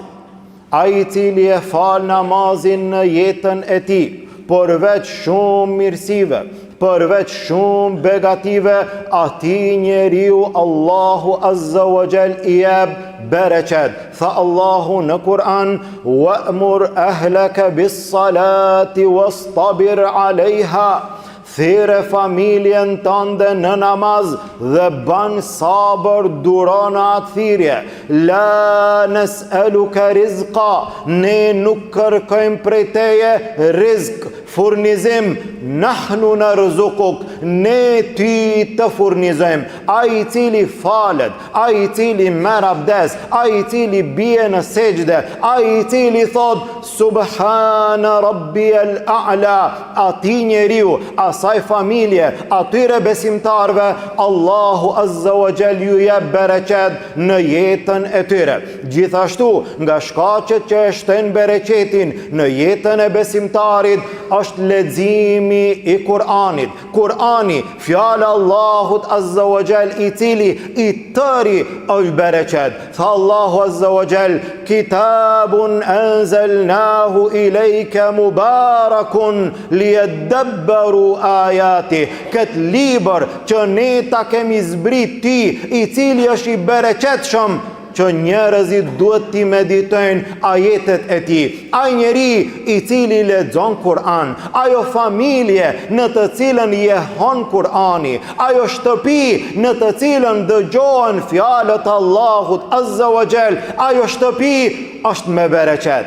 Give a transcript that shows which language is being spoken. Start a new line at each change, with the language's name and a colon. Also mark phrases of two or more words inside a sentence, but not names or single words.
Albanian: Ai i cili e fal namazin në jetën e tij, përveç shumë mirësive, përveç shumë begative, ati njeriu Allahu
Arabic: عز وجل
Albanian: i jep bereqet. Tha Allahu në Kur'an,
Arabic: وأمر أهلك بالصلاة واصطبر عليها.
Albanian: Thire familjen tënde në namaz dhe ban sabër durona atë thirrje.
Arabic: لا نسألك رزقا,
Albanian: ne nuk kërkojmë prej teje rizq, furnizim,
Arabic: نحن نرزقك,
Albanian: ne ty të furnizojmë. Ai i cili falet, ai i cili merr abdes, ai i cili bie në sejdë, ai i cili thot
Arabic: سبحان ربي الأعلى,
Albanian: ati njeriu, asaj familje, atyre besimtarve, Allahu
Arabic: عز وجل
Albanian: ju jep bereqet në jetën e tyre. Gjithashtu, nga shkaqet që e shtojnë bereqetin në jetën e besimtarit është leximi i Kur'anit. Kur'ani, fjala Allahut
Arabic: عز وجل
Albanian: i cili i tëri është bereqet. Tha Allahu
Arabic: عز وجل, كتاب أنزلناه إليك مبارك ليدبروا آياته.
Albanian: Këtë libër që ne ta kemi zbrit ti, i cili është i bereqetshëm, që njerëzit duhet t'i meditojnë ajetet e tij. Ai njeri i cili lexon Kur'an, ajo familje në të cilën jehon Kur'ani, ajo shtëpi në të cilën dëgjohen fjalët e Allahut
Arabic: عز وجل,
Albanian: ajo shtëpi është me bereqet.